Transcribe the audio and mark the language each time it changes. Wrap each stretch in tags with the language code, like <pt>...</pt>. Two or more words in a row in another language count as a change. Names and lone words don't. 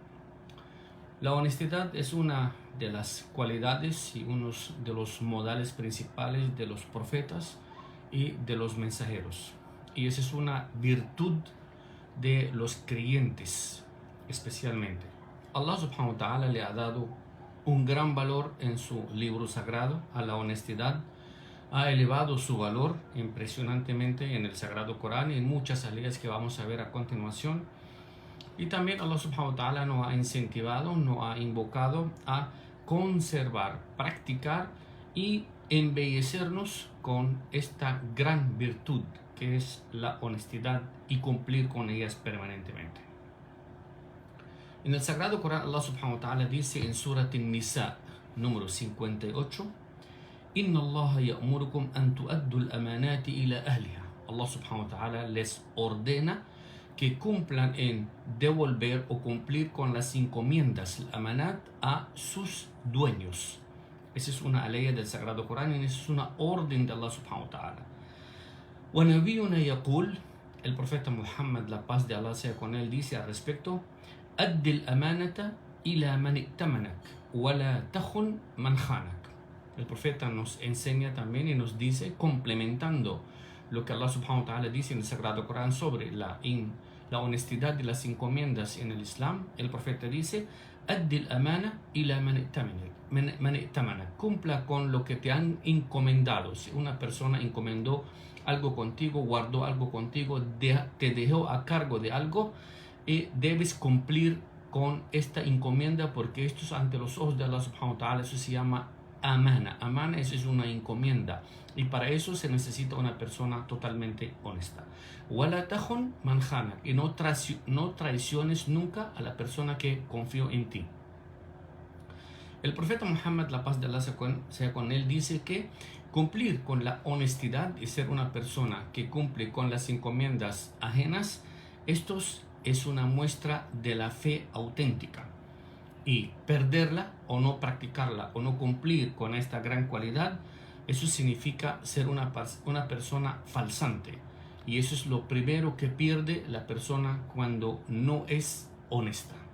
<es>La honestidad es una de las cualidades y uno de los modales principales de los profetas y de los mensajeros. Y esa es una virtud de los creyentes especialmente.</es> <ar>الله سبحانه وتعالى</ar> <es>le ha dado un gran valor en su libro sagrado a la honestidad. Ha elevado su valor impresionantemente en el Sagrado Corán y en muchas ayahs que vamos a ver a continuación. Y también</es> <ar>الله سبحانه وتعالى</ar> <es>nos ha incentivado, nos ha invocado a conservar, practicar y embellecernos con esta gran virtud que es la honestidad y cumplir con ellas permanentemente. En el Sagrado Corán,</es> <ar>الله سبحانه وتعالى</ar> <es>dice en Surat An-Nisa, número 58,</es> <ar>إن الله يأمركم أن تؤدوا الأمانات إلى أهلها. الله سبحانه وتعالى</ar> <es>les ordena que cumplan en devolver o cumplir con las encomiendas, el amanat, a sus dueños. Esa es una ley del Sagrado Corán y esa es una orden de</es> <ar>الله سبحانه وتعالى. ونبينا يقول,</ar> <es>el profeta Muhammad, la paz de Allah sea con él, dice al respecto,</es> <ar>أد الأمانة إلى من ائتمنك ولا تخن من خانك.</ar> <es>El profeta nos enseña también y nos dice, complementando lo que</es> <ar>الله سبحانه وتعالى</ar> <es>dice en el Sagrado Corán sobre la honestidad de las encomiendas en el Islam. El profeta dice,</es> <ar>أد الأمانة إلى من ائتمنك.</ar> <es>Cumpla con lo que te han encomendado. Si una persona encomendó algo contigo, guardó algo contigo, te dejó a cargo de algo, y debes cumplir con esta encomienda, porque esto es ante los ojos de</es> <ar>الله سبحانه وتعالى.</ar> <es>Eso se llama amana. Amana es una encomienda y para eso se necesita una persona totalmente honesta.</es> <ar>ولا تخن من خانك,</ar> <es>y no traiciones nunca a la persona que confió en ti. El profeta Muhammad, la paz de Allah sea con él, dice que cumplir con la honestidad y ser una persona que cumple con las encomiendas ajenas, estos es una muestra de la fe auténtica, y perderla o no practicarla o no cumplir con esta gran cualidad, eso significa ser una persona falsante, y eso es lo primero que pierde la persona cuando no es honesta.</es>